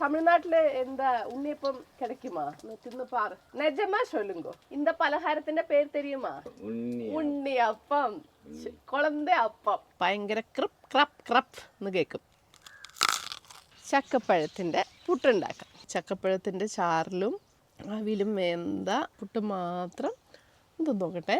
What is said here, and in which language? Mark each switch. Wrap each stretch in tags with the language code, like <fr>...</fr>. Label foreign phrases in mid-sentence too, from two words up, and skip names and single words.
<ta>தமிழ்நாட்டுல எந்த உன்னியப்பம் கிடைக்குமா? தின்னு பாரு. நிஜமா சொல்லுங்க, இந்த</ta> <ml>പലകാരത്തിന്റെ പേര്</ml> <ta>தெரியுமா?</ta> <ml>ഉണ്ണിയപ്പം. കുളന്ത അപ്പം. ഭയങ്കര ക്രിപ്പ് ക്രപ്പ് ക്രപ്പ് എന്ന് കേൾക്കും. ചക്കപ്പഴത്തിൻ്റെ പുട്ടുണ്ടാക്കാം. ചക്കപ്പഴത്തിൻ്റെ ചാറിലും അവിലും വേണ്ട പുട്ട് മാത്രം ഇത് നോക്കട്ടെ.</ml>